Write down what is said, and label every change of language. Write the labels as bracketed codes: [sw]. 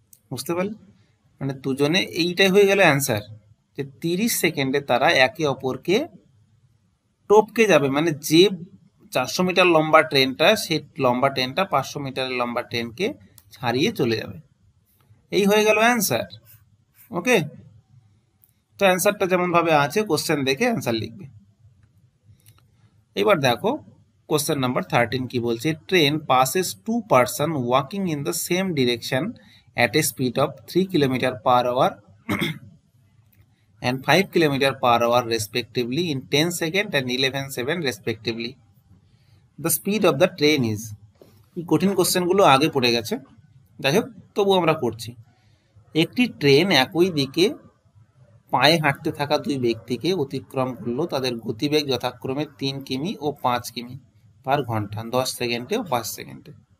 [bn] বুঝতে পারলে? মানে দুজনে এইটাই হয়ে গেল অ্যান্সার, যে 30 সেকেন্ডে তারা একে অপরকে টপকে যাবে। মানে যে 400 মিটার লম্বা ট্রেনটা, সেই লম্বা ট্রেনটা 500 মিটারের লম্বা ট্রেনকে ছাড়িয়ে চলে যাবে। এই হয়ে গেল অ্যান্সার। ওকে, তো অ্যান্সারটা যেমন ভাবে আছে কোশ্চেন দেখে অ্যান্সার লিখবে। এবার দেখো কোশ্চেন নাম্বার 13 কি বলছে, train [en] passes 2 person walking in the same direction at a speed of 3 km/h and 5 km/h respectively in 10 seconds and 11 seconds respectively. The speed of the train is. [bn] এই কঠিন কোশ্চেনগুলো আগে পড়ে গেছে, যাই হোক তবু আমরা করছি। একটি ট্রেন একই দিকে পায়ে হাঁটতে থাকা দুই ব্যক্তিকে অতিক্রম করলো, তাদের গতিবেগ যথাক্রমে 3 কিমি ও 5 কিমি পার ঘন্টা 10 সেকেন্ডে ও 5 সেকেন্ডে।